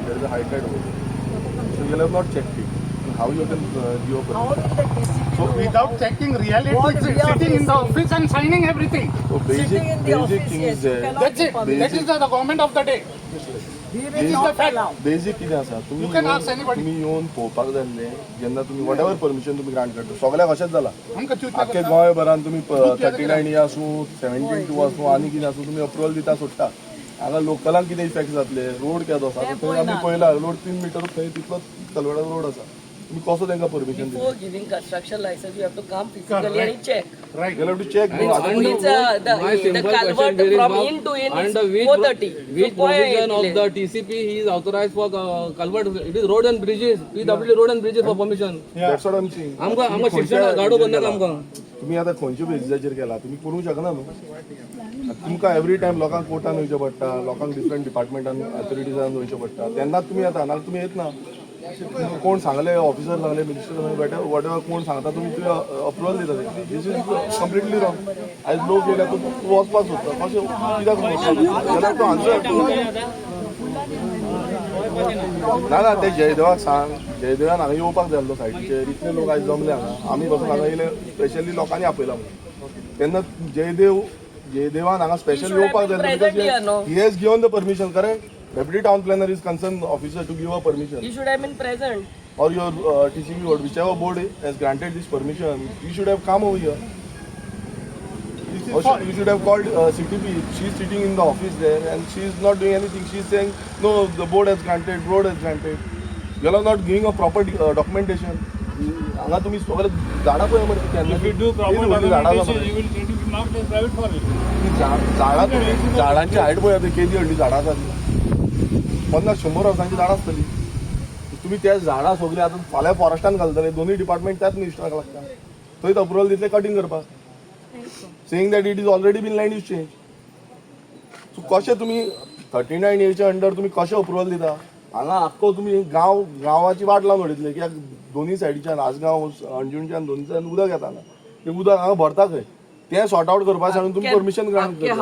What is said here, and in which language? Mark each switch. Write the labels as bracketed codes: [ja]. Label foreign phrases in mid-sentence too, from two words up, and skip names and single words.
[en] There is a high tide over there. So you have not checked it. And how you can give a permission? So without checking reality, sitting in the office and signing everything. So basic thing is there. That's it. That is the government of the day. [kok] बेसिक कितें आसा तुम्ही येवन पळोवपाक जाय आसलें जेन्ना तुमी [en] whatever permission [kok] तुमी ग्रांट करता सगळ्याक अशेंच जाला आख्खे गोंयभरान तुमी 39 आसूं 72 आसूं आनी कितें आसूं तुमी अप्रुवल दिता सोडटा हांगा लोकलांक कितें इफेक्ट जातले रोड केदो आसा थंय आमी पळयला रोड 3 मीटर थंय तितलोच कलवडाचो रोड आसा तुम्ही कसो तांकां परमिशन दिता [en] giving construction license you have to come physically आणि check right you have to check the culvert from in to in is 430 Which provision of the TCP he is authorized for culvert? It is road and bridges. PWD road and bridges for permission. that's what I am saying [kok] आमकां शिक्षण गाडो बंद आमकां तुम्ही आता खंयच्या बेसिसाचेर केला तुम्ही करूंक शकना न्हू तुमकां [en] every time [kok] लोकांक कोर्टान वयचें पडटा लोकांक डिफरंट डिपार्टमेंटान अथॉरिटीजान वयचें पडटा तेन्नाच तुमी येता नाजाल्यार तुमी येत ना कोण सांगले ऑफिसर सांगले मिनिस्टर सांगले [en] whatever [kok] कोण सांगता तुमी अप्रुवल दिता [en] this is completely wrong [kok] आयज लोक येयला तूं वचपाक सोदता कशें कित्याक जाल्यार तूं आन्सर ना ते जयदेवाक सांग जयदेवान हांगा येवपाक जाय आसलो सायटीचेर इतले लोक आयज जमले हांगा आमी बसून हांगा येयले स्पेशली लोकांनी आपयला म्हणून तेन्ना जयदेवान हांगा स्पेशल येवपाक जाय [en] because he has given the permission correct Deputy Town Planner is concerned officer to give a permission. You should have been present. Or your TCP board, whichever board has granted this permission, you should have come over here. Or you should have called CTP. She is sitting in the office there and she is not doing anything. She is saying, no, the board has granted. You are not giving a proper documentation. [kok] हांगा तुम्ही सगळे झाडां पळय मरे झाडांची हायट पळय केदी व्हडली झाडां आसा 50-100 वर्सांची झाडां आसतली तुम्ही त्या झाडां सगळीं आतां फाल्यां फॉरेस्टान घालतले दोनूय डिपार्टमेंट त्याच मिनिस्टराक लागता थंयच अप्रुवल दितले कटींग करपाक [en] saying that it is already been land use change so [kok] कशें तुमी 39 येच्या अंडर तुमी कशें अप्रुवल दिता हांगा आख्खो तुमी गांवाची वाट लावन उडयतले कित्याक दोनूय सायडीच्यान आसगांव अंजुणच्यान दोनूयच्यान उदक येता तें उदक हांगा भरता खंय तें [en] sort out [kok] करपाक सांगून तुमी परमिशन ग्रांट करता